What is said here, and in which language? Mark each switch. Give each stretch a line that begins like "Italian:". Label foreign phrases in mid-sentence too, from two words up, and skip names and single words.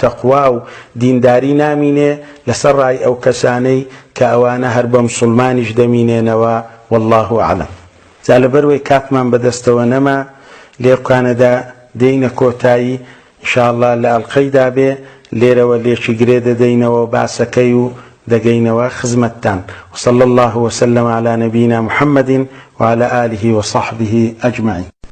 Central Kurdish: تەقوا و دینداری نامینێ لەسەر ڕای ئەو کەسانەی کە ئەوانە هەر بە موسڵمانیش دەمینێنەوە
Arabic: والله ئەعلەم
Central Kurdish: جا لەبەرەوەی کاتمان بەدەستەوە نەما لێرکانەدا دێینە کۆتایی ئینشاءالله لە ئەڵقەیدا بێ لێرەوە لێکی گرێ دەدەینەوە باسەکەی و دەگەینەوە خزمەتتان
Arabic: وصلى الله وسلم على نبينا محمد وعلى آله وصحبه أجمعين